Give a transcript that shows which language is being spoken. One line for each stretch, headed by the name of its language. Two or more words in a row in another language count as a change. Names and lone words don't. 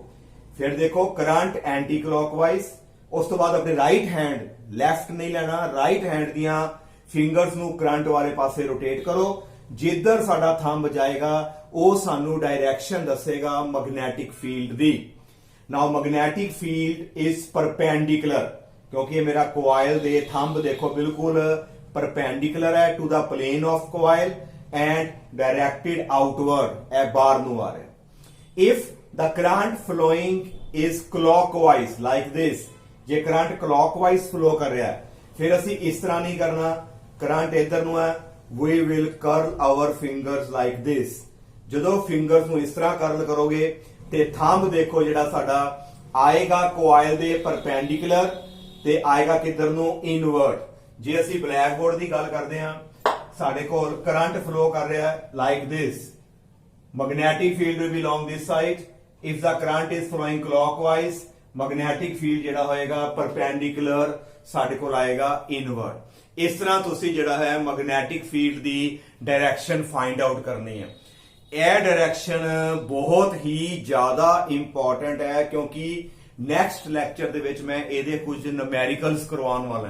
Punjabi: ਫਿਰ ਦੇਖੋ
English: current anti clockwise,
Punjabi: ਉਸ ਤੋਂ ਬਾਅਦ ਆਪਣੇ
English: right hand,
Punjabi: ਲੈਫਟ ਨਹੀਂ ਲੈਣਾ,
English: right hand
Punjabi: ਦੀਆਂ ਫਿੰਗਰਸ ਨੂੰ ਕਰੰਟ ਵਾਲੇ ਪਾਸੇ ਰੋਟੇਟ ਕਰੋ, ਜਿੱਧਰ ਸਾਡਾ ਥੰਬ ਜਾਏਗਾ ਉਹ ਸਾਨੂੰ ਡਾਇਰੈਕਸ਼ਨ ਦੱਸੇਗਾ
English: magnetic field
Punjabi: ਦੀ।
English: now magnetic field is perpendicular,
Punjabi: ਕਿਉਂਕਿ ਇਹ ਮੇਰਾ ਕੋਇਲ ਦੇ ਥੰਬ ਦੇਖੋ ਬਿਲਕੁਲ ਪਰਪੈਂਡੀਕੂਲਰ ਹੈ
English: to the plane of coil and directed outward,
Punjabi: ਇਹ ਬਾਹਰ ਨੂੰ ਆ ਰਿਹਾ।
English: ਇਫ the current flowing is clockwise like this,
Punjabi: ਜੇ ਕਰੰਟ
English: clockwise flow
Punjabi: ਕਰ ਰਿਹਾ ਹੈ ਫਿਰ ਅਸੀਂ ਇਸ ਤਰ੍ਹਾਂ ਨਹੀਂ ਕਰਨਾ, ਕਰੰਟ ਇਧਰ ਨੂੰ ਹੈ,
English: we will curl our fingers like this।
Punjabi: ਜਦੋਂ ਫਿੰਗਰਸ ਨੂੰ ਇਸ ਤਰ੍ਹਾਂ ਕਰਲ ਕਰੋਗੇ ਤੇ ਥੰਬ ਦੇਖੋ ਜਿਹੜਾ ਸਾਡਾ ਆਏਗਾ ਕੋਇਲ ਦੇ ਪਰਪੈਂਡੀਕੂਲਰ ਤੇ ਆਏਗਾ ਕਿੱਧਰ ਨੂੰ, ਇਨਵਰਟ। ਜੇ ਅਸੀਂ
English: black board
Punjabi: ਦੀ ਗੱਲ ਕਰਦੇ ਹਾਂ, ਸਾਡੇ ਕੋਲ
English: current flow
Punjabi: ਕਰ ਰਿਹਾ ਹੈ
English: like this, magnetic field will be along this side। if the current is flowing clockwise, magnetic field
Punjabi: ਜਿਹੜਾ ਹੋਏਗਾ
English: perpendicular
Punjabi: ਸਾਡੇ ਕੋਲ ਆਏਗਾ
English: inward।
Punjabi: ਇਸ ਤਰ੍ਹਾਂ ਤੁਸੀਂ ਜਿਹੜਾ ਹੈ
English: magnetic field
Punjabi: ਦੀ ਡਾਇਰੈਕਸ਼ਨ
English: find out
Punjabi: ਕਰਨੀ ਹੈ। ਇਹ ਡਾਇਰੈਕਸ਼ਨ ਬਹੁਤ ਹੀ ਜ਼ਿਆਦਾ ਇੰਪੋਰਟੈਂਟ ਹੈ, ਕਿਉਂਕਿ
English: next lecture
Punjabi: ਦੇ ਵਿੱਚ ਮੈਂ ਇਹਦੇ ਕੁਝ ਨਿਊਮੈਰੀਕਲਸ ਕਰਵਾਉਣ ਵਾਲਾ ਹਾਂ।